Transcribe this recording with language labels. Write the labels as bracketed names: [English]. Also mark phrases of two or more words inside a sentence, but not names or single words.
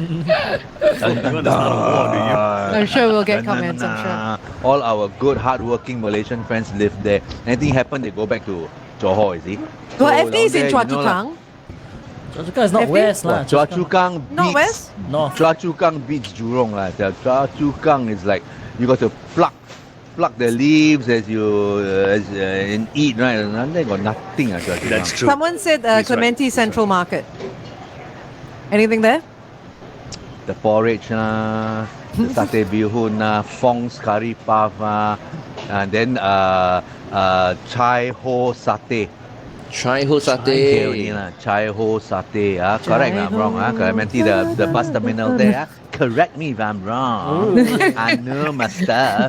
[English] You want to start a war, do you? I'm sure we'll get comments, I'm sure. All our good, hardworking Malaysian friends live there. Anything happen, they go back to Johor, is it? Well, So FD is down in there, Chua you know Chu lah. Kang. Choa Chu Kang is not FD? west lah. Chua Chu Kang Not beats west? North. Chua Chu Kang beats Jurong lah. Chua Chu Kang is like you got to pluck the leaves as you and eat, right? And they got nothing. Chua Chu That's Kang. true. Someone said He's right. Clementi Central Market. Anything there? The porridge lah, the satay bihun lah, Fong's curry puff and then Chai Ho satay. Chai Ho Okay, only Satay. lah. Chai Ho satay. Correct me if I'm wrong. Ho Clementi, the bus terminal there. Correct me if I'm wrong. I know my stuff.